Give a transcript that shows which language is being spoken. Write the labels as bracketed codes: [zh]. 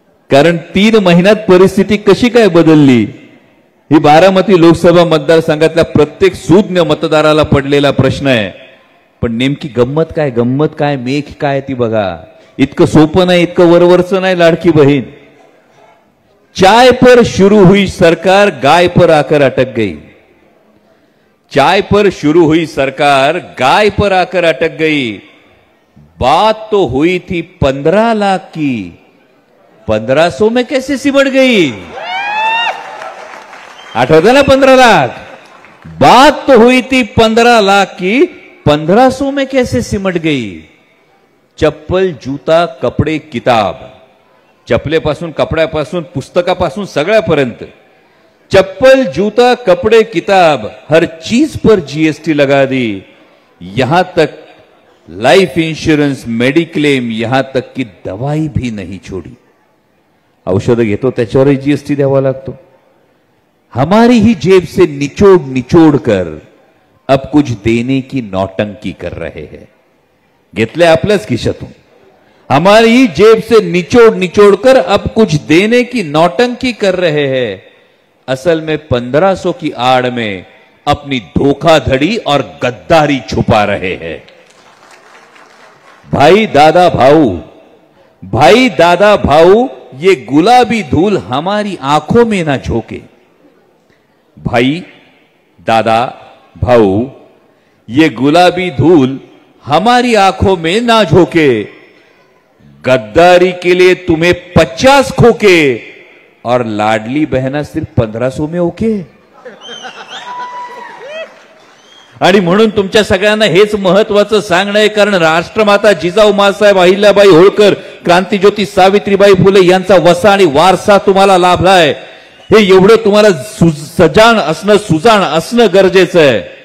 [mr] कारण 3 महिन्यात परिस्थिती कशी काय बदलली, ही बारामती लोकसभा मतदारसंघातल्या प्रत्येक सुज्ञ मतदाराला पडलेला प्रश्न आहे. पण नेमकी गंमत काय, गंमत काय, मेघ काय ती बघा. इतकं सोपं नाही, इतकं वरवरचं नाही लाडकी बहीण. [hi] चाय पर शुरू हुई सरकार, गाय पर आकर अटक गई. चाय पर शुरू हुई सरकार, गाय पर आकर अटक गई. बात तो हुई थी 15 लाख की, 1500 में कैसे सिमट गई? [mr] आठवता ना 15 लाख? [hi] बात तो हुई थी 15 लाख की, 1500 में कैसे सिमट गई? चप्पल, जूता, कपडे, किताब, [mr] चपलेपासून, कपड्यापासून, पुस्तकापासून सगळ्यापर्यंत, [hi] चप्पल, जूता, कपड़े, किताब, हर चीज पर जीएसटी लगा दी. यहां तक लाइफ इंश्योरेंस, मेडिक्लेम, यहां तक की दवाई भी नहीं छोड़ी. [mr] औषध घेतो त्याच्यावरही जीएसटी द्यावा लागतो. [hi] हमारी ही जेब से निचोड़ निचोड़ कर अब कुछ देने की नौटंकी कर रहे हैं. [mr] घेतले आपल्याच खिशातून. [hi] हमारी ही जेब से निचोड़ निचोड़ कर अब कुछ देने की नौटंकी कर रहे हैं. असल में 1500 की आड़ में अपनी धोखाधड़ी और गद्दारी छुपा रहे हैं. भाई दादा भाऊ, भाई दादा भाऊ, ये गुलाबी धूल हमारी आंखों में ना झोंके. भाई दादा भाऊ, ये गुलाबी धूल हमारी आंखों में ना झोंके. गद्दारी के लिए तुम्हें 50 खोके और लाडली बहना सिर्फ 1500 में ओके. [mr] आणि म्हणून तुमच्या सगळ्यांना हेच महत्वाचं सांगणं आहे, कारण राष्ट्रमाता जिजाऊ माँसाहेब अहिल्याबाई होळकर, क्रांतिज्योती सावित्रीबाई फुले यांचा वसा आणि वारसा तुम्हाला लाभलाय. हे एवढं तुम्हाला सजाण असणं, सुजाण असणं गरजेचं आहे.